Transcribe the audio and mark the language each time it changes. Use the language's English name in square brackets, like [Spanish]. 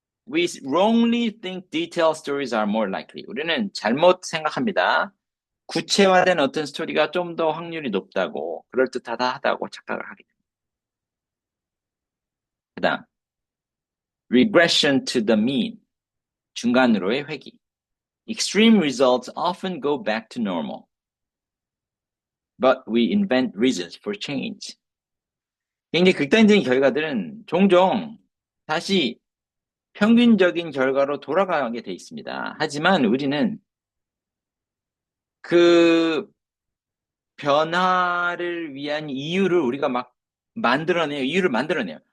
[English] We wrongly think detailed stories are more likely. [Korean] 우리는 잘못 생각합니다. 구체화된 어떤 스토리가 좀 더 확률이 높다고, 그럴듯하다고 착각을 하게 됩니다. [English] 그 다음, regression to the mean. [Korean] 중간으로의 회귀. [English] Extreme results often go back to normal. But we invent reasons for change. [Korean] 굉장히 극단적인 결과들은 종종 다시 평균적인 결과로 돌아가게 돼 있습니다. 하지만 우리는 그 변화를 위한 이유를 우리가 막 만들어내요. 이유를 만들어내요.